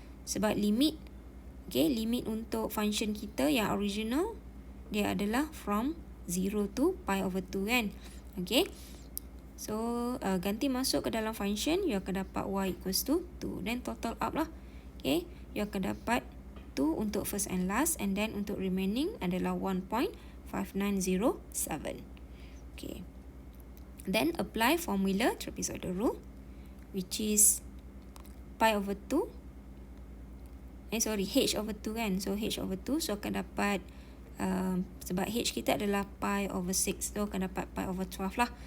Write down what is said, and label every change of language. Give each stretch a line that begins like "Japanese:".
Malay: Sebab limit, okay, limit untuk function kita yang original, dia adalah
English: from 0 to pi over 2,
Malay: kan?
English: Okay, so
Malay: ganti masuk ke dalam
English: function, you
Malay: akan dapat
English: y equals to 2. Then total up lah. Okay, you
Malay: akan dapat
English: 2 untuk first and last, and then untuk remaining adalah 1.5907. Okay, then apply formula trapezoidal rule, which is pi over 2, h over 2, kan? So h over 2,
Malay: so akan dapat sebab h kita adalah pi over 6, so akan dapat pi over 12 lah.